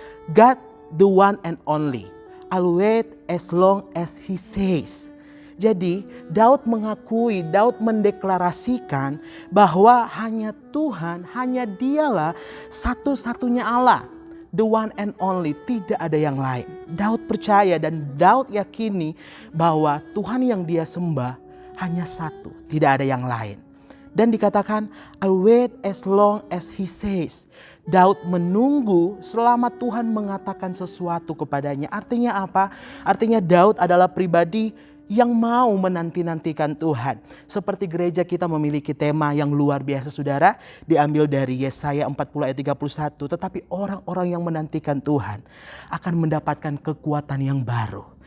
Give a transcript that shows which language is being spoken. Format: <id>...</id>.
<en>God the one and only, I'll wait as long as he says.</en> <id>Jadi Daud mengakui, Daud mendeklarasikan bahwa hanya Tuhan, hanya dialah satu-satunya Allah.</id> <en>The one and only,</en> <id>tidak ada yang lain. Daud percaya dan Daud yakini bahwa Tuhan yang dia sembah hanya satu, tidak ada yang lain. Dan dikatakan,</id> <en>I'll wait as long as he says.</en> <id>Daud menunggu selama Tuhan mengatakan sesuatu kepadanya. Artinya apa? Artinya Daud adalah pribadi yang mau menanti-nantikan Tuhan. Seperti gereja kita memiliki tema yang luar biasa saudara. Diambil dari Yesaya 40 ayat 31. Tetapi orang-orang yang menantikan Tuhan akan mendapatkan kekuatan yang baru.</id>